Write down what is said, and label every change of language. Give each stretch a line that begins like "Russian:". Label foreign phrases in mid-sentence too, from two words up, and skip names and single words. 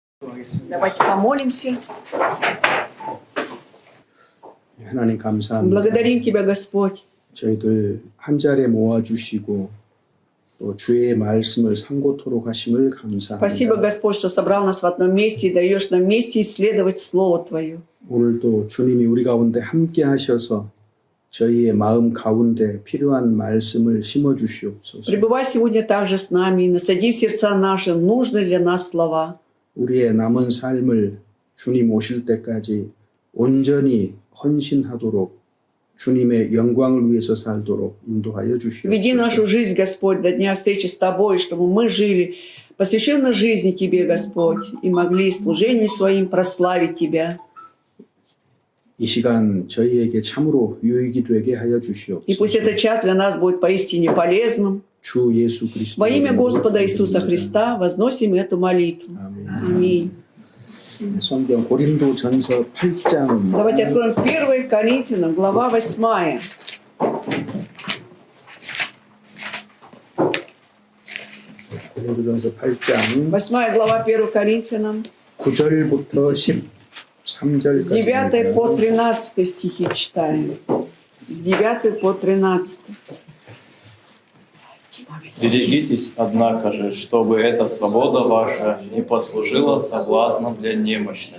Russian: Давайте помолимся.
Korean: 하나님 감사합니다.
Russian: Благодарим Тебя, Господь.
Korean: 저희들 한 자리에 모아주시고 또 주의 말씀을 상고토록 하심을
Russian: Спасибо,
Korean: 감사합니다.
Russian: Господь, что собрал нас в одном месте и даешь нам вместе исследовать Слово Твое.
Korean: 오늘도 주님이 우리 가운데 함께 하셔서 저희의 마음 가운데 필요한 말씀을 심어주시옵소서.
Russian: Пребывай сегодня также с нами и насади в сердца наши нужные для нас слова.
Korean: 우리의 남은 삶을 주님 오실 때까지 온전히 헌신하도록 주님의 영광을 위해서 살도록 인도하여
Russian: Веди нашу
Korean: 주시옵소서.
Russian: жизнь, Господь, до дня встречи с Тобой, чтобы мы жили посвященно жизни Тебе, Господь, и могли служением своим прославить Тебя.
Korean: 이 시간 저희에게 참으로 유익이 되게 하여
Russian: И пусть
Korean: 주시옵소서.
Russian: этот час для нас будет поистине полезным.
Korean: 주 예수 그리스도
Russian: Во имя Господа Иисуса Христа возносим эту молитву.
Korean: 아멘.
Russian: Аминь.
Korean: 성경 고린도전서 8장
Russian: Давайте откроем 1 Коринфянам, глава 8.
Korean: 고린도전서 8장
Russian: 8 глава 1 Коринфянам,
Korean: 9절부터
Russian: с
Korean: 13절까지
Russian: 9 по 13 стихи читаем. С 9 по 13. Берегитесь, однако же, чтобы эта свобода ваша не послужила соблазном для немощных.